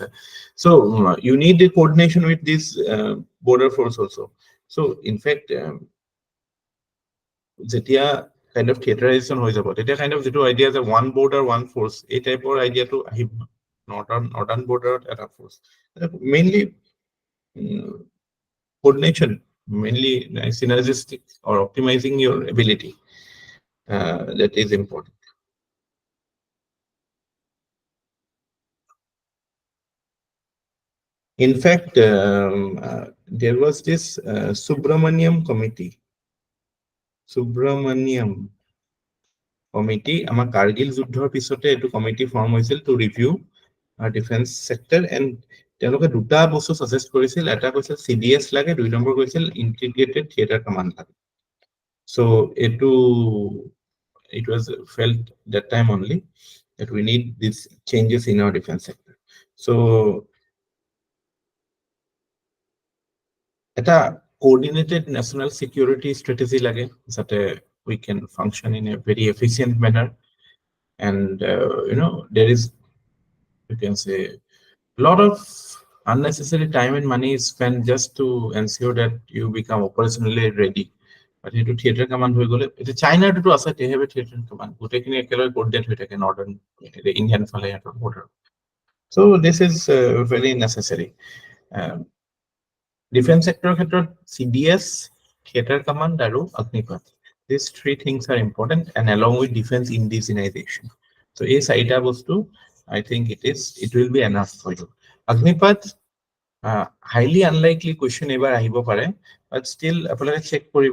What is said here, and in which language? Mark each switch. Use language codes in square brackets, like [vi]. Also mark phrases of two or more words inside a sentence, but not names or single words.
[en] So you need a coordination with this border force also'. So in fact [as] যেতিয়া [en] kind of theaterisation [as] হৈ যাব, তেতিয়া [en] kind of [as] যিটো আইডিয়া যে [en] one border one force, [as] এই টাইপৰ আইডিয়াটো আহিব। [en] Northern border এটা force, mainly coordination, mainly synergistic or optimizing your ability, that is important. In fact, there was this Subramaniam committee, [as] আমাৰ কাৰ্গিল যুদ্ধৰ পিছতে এইটো কমিটি ফৰ্ম হৈছিল [en] to review defence sector, [as] এণ্ড তেওঁলোকে দুটা বস্তু সাজেষ্ট কৰিছিল। এটা কৈছিল CDS লাগে, 2 নম্বৰ কৈছিল [en] integrated theatre command [as] লাগে। [en] চ' it was felt that time only that we need these changes in our defense sector. So এটা coordinated national security strategy লাগে যাতে we can function in a very efficient manner, and there is, you can say, a lot of unnecessary time and money is spent just to ensure that you become operationally ready. [as] But সেইটো [en] theater command [as] হৈ গ'লে, এটা চাইনাটো আছে, [en] they have a theater command, [as] গোটেইখিনি একেলগে coordinate হৈ থাকে [en] Northern Indian [as] ফালে সিহঁতৰ border. [en] So this is very necessary. Defense sector [as] ক্ষেত্ৰত CDS, [en] theater command [as] আৰু অগ্নিপথ, [en] these three things are important, and along with defense indigenization. [as] So এই চাৰিটা বস্তু, [en] I think it will be enough for you. [as] অগ্নিপথ [en] highly unlikely question [as] এবাৰ আহিব পাৰে, but still আপোনালোকে check কৰিব.